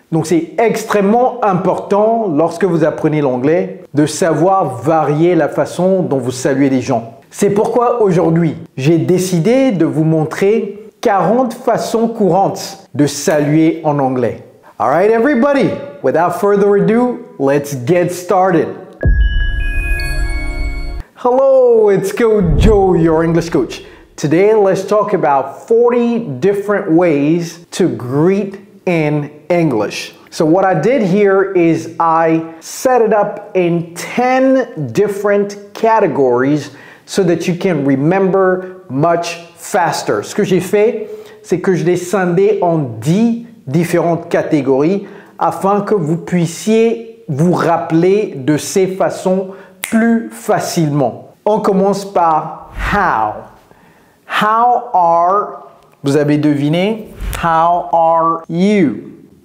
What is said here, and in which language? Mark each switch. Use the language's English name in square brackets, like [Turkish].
[French] Donc c'est extrêmement important lorsque vous apprenez l'anglais de savoir varier la façon dont vous saluez les gens. C'est pourquoi aujourd'hui, j'ai décidé de vous montrer 40 façons courantes de saluer en anglais. [English] All right, everybody, without further ado, let's get started. Hello, it's Coach Joe, your English coach. Today, let's talk about 40 different ways to greet in English. So what I did here is I set it up in 10 different categories so that you can remember much faster. [French] Ce que j'ai fait, c'est que je l'ai scindé en 10 différentes catégories afin que vous puissiez vous rappeler de ces façons plus facilement. On commence par how. How are, vous avez deviné, [English] how are you?